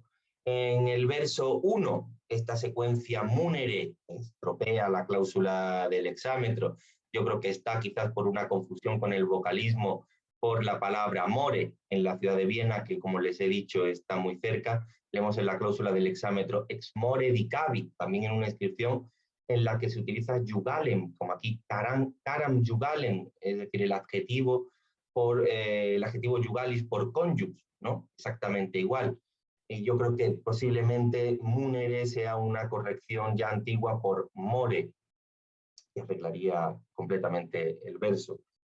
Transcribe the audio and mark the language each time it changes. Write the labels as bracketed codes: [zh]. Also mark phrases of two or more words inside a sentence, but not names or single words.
[es] En el verso 1, esta secuencia múnere estropea la cláusula del hexámetro. Yo creo que está quizás por una confusión con el vocalismo por la palabra more en la ciudad de Viena, que como les he dicho está muy cerca. Leemos en la cláusula del hexámetro [la] ex more dicavit, [es] también en una inscripción en la que se utiliza jugalem, como aquí [la] caram jugalem, [es] es decir, el adjetivo jugalis por conjux, ¿no? Exactamente igual. Y yo creo que posiblemente munere sea una corrección ya antigua por more, que arreglaría completamente el verso.